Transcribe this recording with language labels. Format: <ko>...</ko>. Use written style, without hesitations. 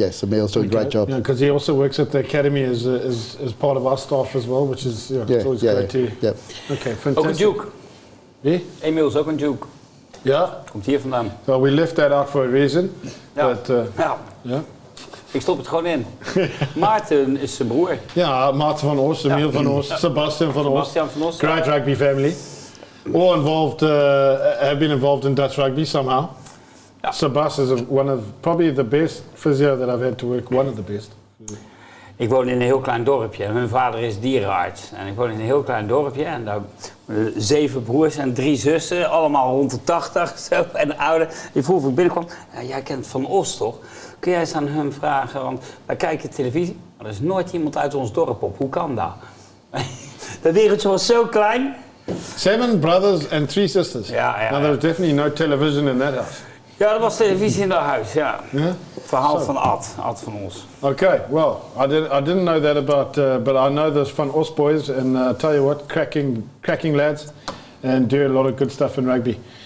<en>Yes, Emil's doing a great job. Yeah, because he also works at the academy as part of our staff as well, which is it's always great too. Yep. Okay, fantastic.</en> <nl>Ook een juke. Wie? Emil is ook een juke. Ja. Komt hier vandaan.</nl> <en>Well, we left that out for a reason.</en> <nl>Ja.</nl> <en>But,</en> <nl>ja. Ik stop het gewoon in. Maarten is zijn broer. Ja, Maarten van Os, Emil van Os, Sebastian van Os. Sebastian van Os.</nl> <en>Great rugby family. All involved, have been involved in Dutch rugby somehow.</en> <nl>Ja.</nl> <en>Sebastian is one of probably the best physio that I've had to work, one of the best.</en> <nl>Ik woon in een heel klein dorpje. Hun vader is dierenarts. En ik woon in een heel klein dorpje. En daar 7 broers en 3 zussen. Allemaal rond de 80 zo, en ouder. Die vroeg of ik binnenkwam. Ja, jij kent Van Os toch? Kun jij eens aan hem vragen? Want wij kijken televisie. Maar er is nooit iemand uit ons dorp op. Hoe kan dat? Dat wereldje was zo klein.</nl> <en>7 brothers and 3 sisters.</en> <nl>Ja.</nl> <en>Now there's definitely no television in that house.</en> <nl>Ja, er was televisie in dat huis, ja.</nl> <en>Yeah?</en> <nl>Verhaal van Ad van Os.</nl> <en>Okay, well, I didn't know that about, but I know those Van Os boys, and tell you what, cracking lads, and do a lot of good stuff in rugby.</en>